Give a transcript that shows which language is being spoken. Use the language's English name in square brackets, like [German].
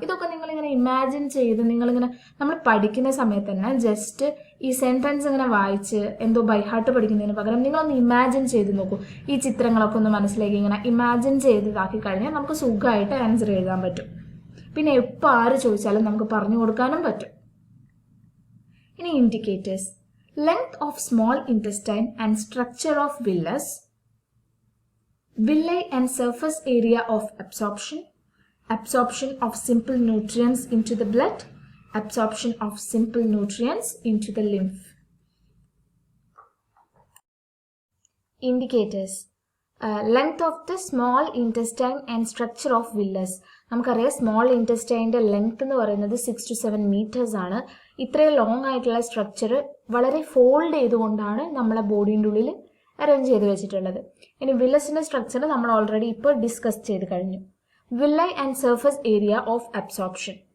[Malayalam] ഇതൊക്കെ നിങ്ങളിങ്ങനെ ഇമാജിൻ ചെയ്ത് നിങ്ങളിങ്ങനെ നമ്മൾ പഠിക്കുന്ന സമയത്ത് തന്നെ ജസ്റ്റ് ഈ സെൻറ്റൻസ് ഇങ്ങനെ വായിച്ച് എന്തോ ബൈഹാർട്ട് പഠിക്കുന്നതിന് പകരം നിങ്ങളൊന്ന് ഇമാജിൻ ചെയ്ത് നോക്കൂ. ഈ ചിത്രങ്ങളൊക്കെ ഒന്ന് മനസ്സിലേക്ക് ഇങ്ങനെ ഇമാജിൻ ചെയ്തതാക്കി കഴിഞ്ഞാൽ നമുക്ക് സുഖമായിട്ട് ആൻസർ എഴുതാൻ പറ്റും. പിന്നെ എപ്പോൾ ആര് ചോദിച്ചാലും നമുക്ക് പറഞ്ഞു കൊടുക്കാനും പറ്റും. [English] ഇനി indicators: length of small intestine and structure of villus, villi and surface area of absorption, absorption of simple nutrients into the blood, absorption of simple nutrients into the lymph. Indicators: length of the small intestine and structure of villus. [Malayalam] നമുക്കറിയാം small ഇൻറ്റസ്റ്റൈൻ്റെ length എന്ന് പറയുന്നത് 6 to 7 metres ആണ്. ഇത്രയും long ആയിട്ടുള്ള structure വളരെ fold ചെയ്തുകൊണ്ടാണ് നമ്മളെ ബോഡീൻ്റെ ഉള്ളിൽ അറേഞ്ച് ചെയ്ത് വെച്ചിട്ടുള്ളത്. ഇനി വില്ലസിൻ്റെ സ്ട്രക്ചർ നമ്മൾ ഓൾറെഡി ഇപ്പോൾ ഡിസ്കസ് ചെയ്ത് കഴിഞ്ഞു. [English] Villi and surface area of absorption.